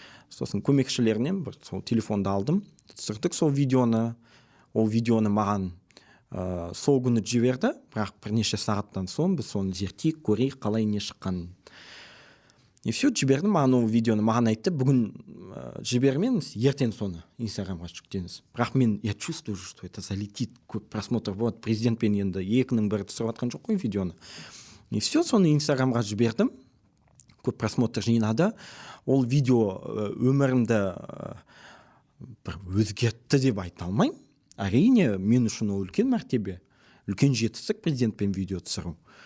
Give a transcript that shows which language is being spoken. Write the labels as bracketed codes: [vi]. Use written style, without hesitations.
[kk] Сосын көмекшілерінен бір сол телефонды алдым, түсірдік сол видеоны. Ол видеоны маған сол күні жіберді, бірақ бірнеше сағаттан соң біз соны зерттейік, көрейік қалай не шыққанын. [ru] И все, [kk] жібердім, маған ол видеоны маған айтты, бүгін жібермеңіз, ертең соны инстаграмға жүктеңіз. Бірақ мен [ru] я чувствую, что это залетит, [kk] көп просмотр болады. Президентпен енді екінің бірі түсіріп жатқан жоқ қой видеоны. [ru] И все, [kk] соны инстаграмға жібердім, көп просмотр жинады. Ол видео өмірімді бір өзгертті деп айта алмаймын. Әрине, мен үшін ол үлкен мәртебе, үлкен жетістік президентпен видео түсіру.